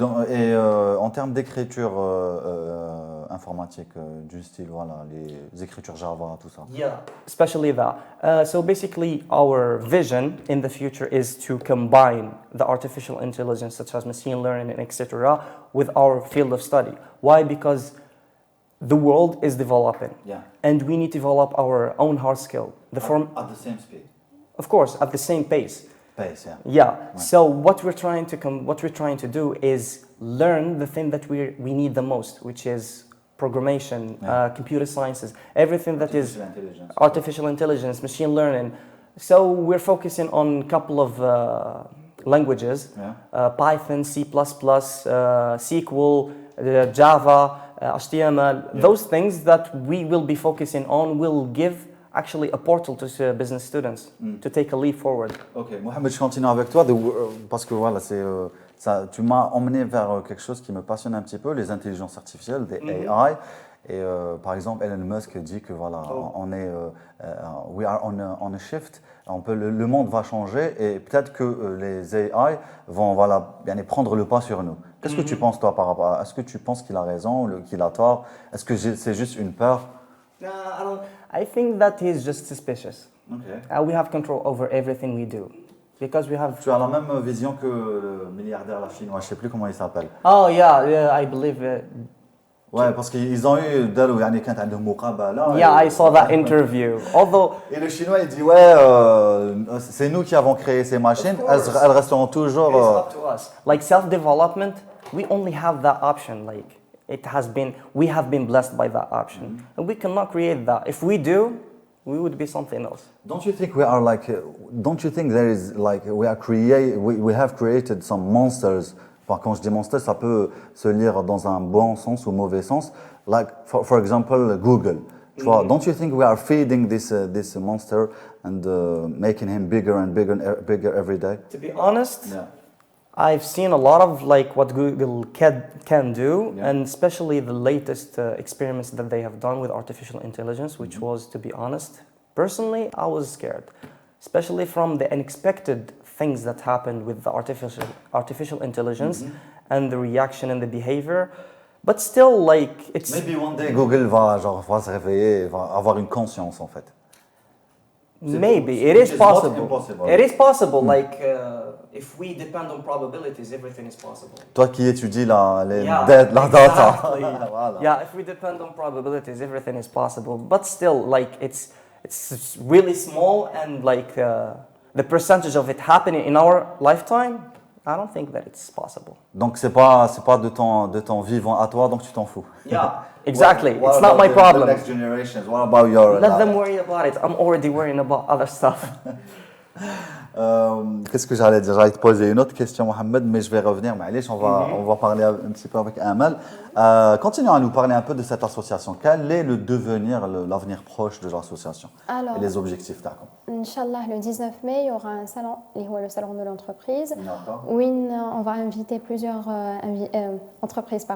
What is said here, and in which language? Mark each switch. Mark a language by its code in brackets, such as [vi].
[fr] Et en termes d'écriture informatique, du style, voilà, les écritures Java, tout ça. [en] Yeah, especially that. So basically, our vision in the future is to combine the artificial intelligence, such as machine learning and etc., with our field of study. Why? Because the world is developing, and we need to develop our own hard skill. At the same speed. Of course, at the same pace. Yeah. So what we're trying to do is learn the thing that we need the most, which is programmation, computer sciences, everything that is artificial intelligence, machine learning. So we're focusing on a couple of languages: Python, C++, SQL, Java, HTML. Yeah. Those things that we will be focusing on will give actually a portal to business students to take a leap forward. Ok, [fr] Mohamed, je continue avec toi parce que voilà, tu m'as emmené vers quelque chose qui me passionne un petit peu, les intelligences artificielles, des AI. Et par exemple, Elon Musk dit que voilà, on est, [en] we are on a shift. [fr] Le monde va changer et peut-être que les AI vont bien prendre le pas sur nous. Qu'est-ce que tu penses toi par rapport à? Est-ce que tu penses qu'il a raison, qu'il a tort? Est-ce que c'est juste une peur? [en] I think that he's just suspicious. Okay. We have control over everything we do. Because we have... [fr] Tu as la même vision que le milliardaire chinois, je ne sais plus comment il s'appelle. [en] Oh yeah, I believe [fr] Ouais, parce qu'ils ont eu [ar] داروا يعني كانت عندهم مقابلة. [en] Yeah, I saw that interview. Although [fr] Et le chinois il dit ouais c'est nous qui avons créé ces machines, elles resteront toujours [en] it's up to us. Like self-development, we only have that option. Like we have been blessed by that option, and we cannot create that. If we do, we would be something else. Don't you think don't you think there is like we have created some monsters? [fr] Enfin, quand je dis monster, ça peut se lire dans un bon sens ou mauvais sens. [en] Like for example, Google. [fr] Tu vois, [en] don't you think we are feeding this monster and making him bigger and bigger every day? To be honest, I've seen a lot of like what Google can do, and especially the latest experiments that they have done with artificial intelligence, which was, to be honest, personally, I was scared, especially from the unexpected things that happened with the artificial intelligence and the reaction and the behavior. But still, like, it's... Maybe one day [fr] Google va se réveiller, va avoir une conscience en fait. [en] Maybe. It is possible. It is possible, like... if we depend on probabilities, everything is possible. [fr] Toi qui étudies la [en] exactly. [fr] data. Voilà. [en] Yeah, if we depend on probabilities, everything is possible. But still, like, it's really small, and like the percentage of it happening in our lifetime, I don't think that it's possible. [fr] Donc c'est pas de ton vivant à toi, donc tu t'en fous. [en] Yeah, exactly. It's not my problem. The next generations. What about your? Let them worry about it. I'm already worrying about other stuff. [fr] Qu'est-ce que j'allais dire? J'allais te poser une autre question, Mohamed, mais je vais revenir. On va parler un petit peu avec Amel. Continuons à nous parler un peu de cette association. Quel est le devenir, l'avenir proche de l'association et les objectifs d'accord? Inch'Allah, le 19 mai, il y aura un salon, le salon de l'entreprise, où on va inviter plusieurs entreprises.